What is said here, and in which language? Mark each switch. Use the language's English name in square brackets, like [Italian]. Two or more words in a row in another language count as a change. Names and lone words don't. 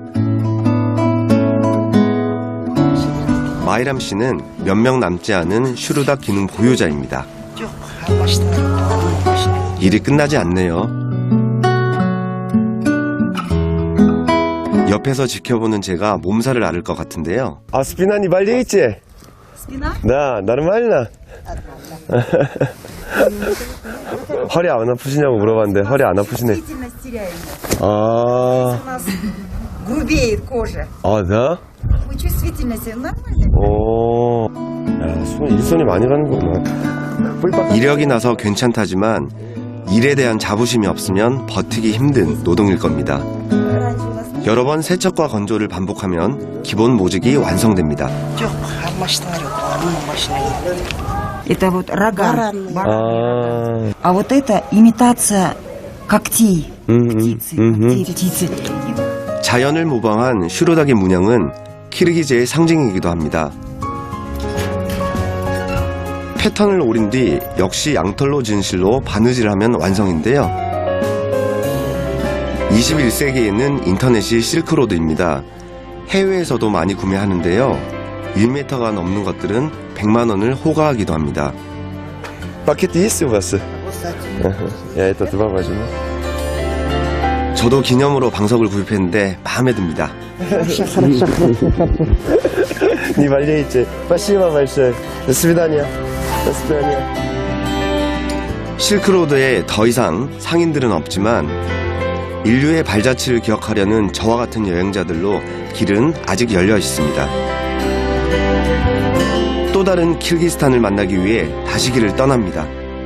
[Korean] 마이람 씨는 몇 명 남지 않은 슈루닭 기능 보유자입니다. 일이 끝나지 않네요. 옆에서 지켜보는 제가 몸살을 앓을 것 같은데요. [Russian] Спина не болеете? Спина? Да, нормально? [Korean] 허리 안 아프시냐고 물어봤는데 허리 안 아프시네. [Russian] Чувствительность теряем. [Korean] 아, [Russian] У нас грубеет кожа. да? Вы чувствительность нормальная? [Korean] 오, 야, 일손이 많이 가는구나. 뿔빡. 이력이 나서 괜찮다지만 일에 대한 자부심이 없으면 버티기 힘든 노동일 겁니다. [Russian] Раньше у нас [Korean] 여러 번 세척과 건조를 반복하면 기본 모직이 완성됩니다. [Russian] Это вот рога. [Korean] 아, [Russian] А вот это имитация когтей. птицы. [Korean] 자연을 모방한 슈루닭의 문양은 키르기즈의 상징이기도 합니다. 패턴을 오린 뒤 역시 양털로 지은 실로 바느질을 하면 완성인데요. 21세기에는 인터넷이 실크로드입니다. 해외에서도 많이 구매하는데요. 1m가 넘는 것들은 100만 원을 호가하기도 합니다. [Russian] Пакет есть у вас? Я это два возьму. [Korean] 저도 기념으로 방석을 구입했는데 마음에 듭니다. [Russian] Не болейте. Спасибо большое. До свидания. До свидания. [Korean] 실크로드에 더 이상 상인들은 없지만 인류의 발자취를 기억하려는 저와 같은 여행자들로 길은 아직 열려 있습니다. 또 다른 키르기스탄을 만나기 위해 다시 길을 떠납니다.